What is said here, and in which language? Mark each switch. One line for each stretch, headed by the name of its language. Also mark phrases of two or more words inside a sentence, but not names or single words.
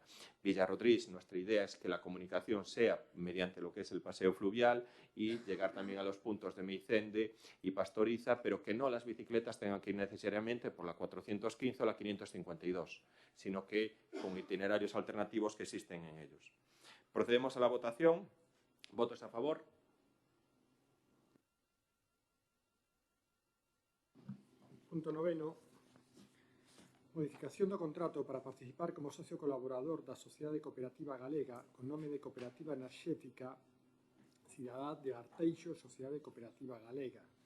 Spanish: Villarrodrís, nuestra idea es que la comunicación sea mediante lo que es el paseo fluvial y llegar también a los puntos de Meicende y Pastoriza, pero que no las bicicletas tengan que ir necesariamente por la 415 o la 552, sino que con itinerarios alternativos que existen en ellos. Procedemos a la votación. ¿Votos a favor? Punto 9.
Galician: Modificación do contrato para participar como socio colaborador da Sociedade Cooperativa Galega con nome de Cooperativa Enerxética Cidadá de Arteixo, Sociedade Cooperativa Galega.